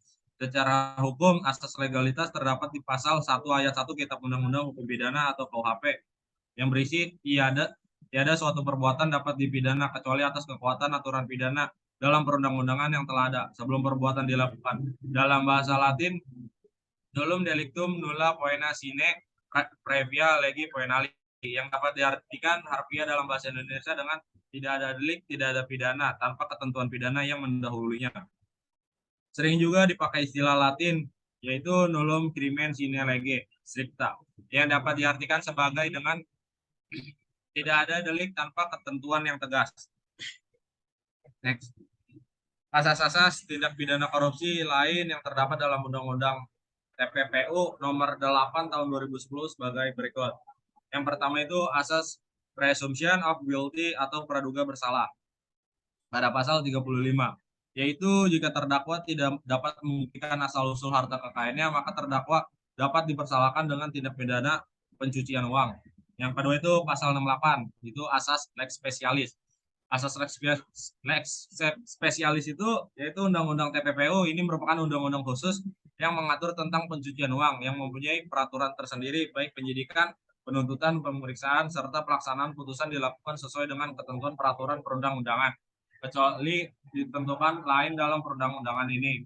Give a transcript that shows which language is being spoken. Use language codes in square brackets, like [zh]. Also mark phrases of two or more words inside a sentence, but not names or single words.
[id] Secara hukum, asas legalitas terdapat di pasal 1 ayat 1 Kitab Undang-Undang Hukum Pidana atau KUHP yang berisi tiada suatu perbuatan dapat dipidana kecuali atas kekuatan aturan pidana dalam perundang-undangan yang telah ada sebelum perbuatan dilakukan. Dalam bahasa Latin, [la] dolum delictum nulla poena sine previa legi poenali, [id] yang dapat diartikan harfiah dalam bahasa Indonesia dengan tidak ada delik, tidak ada pidana tanpa ketentuan pidana yang mendahulunya. Sering juga dipakai istilah Latin yaitu [la] nullum crimen sine lege stricta, [id] yang dapat diartikan sebagai dengan tidak ada delik tanpa ketentuan yang tegas. Next. Asas-asas tindak pidana korupsi lain yang terdapat dalam Undang-Undang TPPU nomor 8 tahun 2010 sebagai berikut. Yang pertama itu asas [en] presumption of guilty [id] atau praduga bersalah pada pasal 35, yaitu jika terdakwa tidak dapat membuktikan asal-usul harta kekayaannya, maka terdakwa dapat dipersalahkan dengan tindak pidana pencucian uang. Yang kedua itu pasal 68, itu asas [la] lex specialis. [id] Asas [la] lex spesialis [id] itu yaitu Undang-Undang TPPU ini merupakan undang-undang khusus yang mengatur tentang pencucian uang yang mempunyai peraturan tersendiri baik penyidikan, penuntutan, pemeriksaan, serta pelaksanaan putusan dilakukan sesuai dengan ketentuan peraturan perundang-undangan kecuali ditentukan lain dalam perundang-undangan ini.